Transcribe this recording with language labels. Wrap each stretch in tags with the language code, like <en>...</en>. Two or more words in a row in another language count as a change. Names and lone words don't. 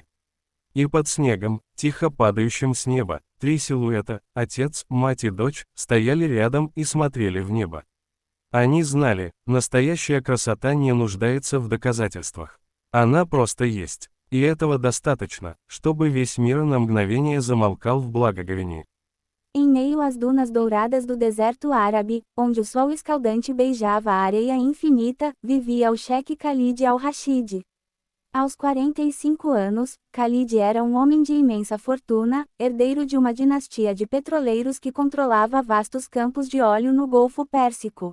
<ru>И под снегом, тихо падающим с неба, три силуэта, отец, мать и дочь, стояли рядом и смотрели в небо. Они знали, настоящая красота не нуждается в доказательствах. Она просто есть. И этого достаточно, чтобы весь мир на мгновение замолкал в благоговении.</ru> <pt>Em meio às dunas douradas do deserto árabe, onde o sol escaldante beijava a areia infinita, vivia o cheque Khalid al-Rashid. Aos 45 anos, Khalid era um homem de imensa fortuna, herdeiro de uma dinastia de petroleiros que controlava vastos campos de óleo no Golfo Pérsico.</pt>